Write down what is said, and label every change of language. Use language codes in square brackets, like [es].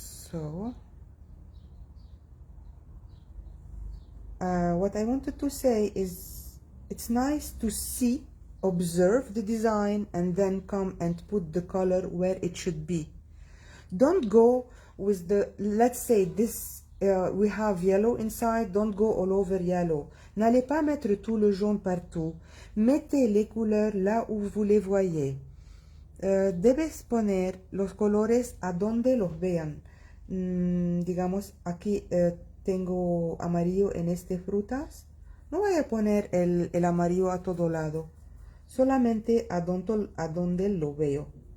[en] So what I wanted to say is it's nice to see, observe the design and then come and put the color where it should be. Don't go with the, let's say this, we have yellow inside, don't go all over yellow. [fr] N'allez pas mettre tout le jaune partout. Mettez les couleurs là où vous les voyez. [es] Debes poner los colores a donde los vean. Digamos, aquí tengo amarillo en estas frutas. No voy a poner el amarillo a todo lado. Solamente a donde lo veo.